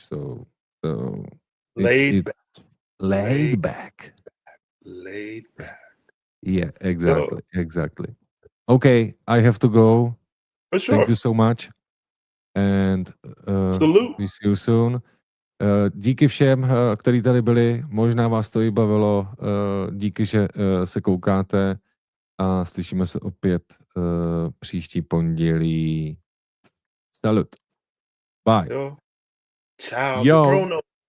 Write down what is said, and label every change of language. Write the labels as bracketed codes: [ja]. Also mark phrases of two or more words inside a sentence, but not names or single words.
[en] So it's laid back, laid, laid back. laid back. Yeah, Yo, exactly. Okay, I have to go. for Thank sure. you so much, and Salute. we see you soon. [cs] Díky všem, kteří tady byli. Možná vás to i bavilo. Díky, že se koukáte a slyšíme se opět příští pondělí. [en] Salut. Bye. Yo, ciao. De Yo. Bruno.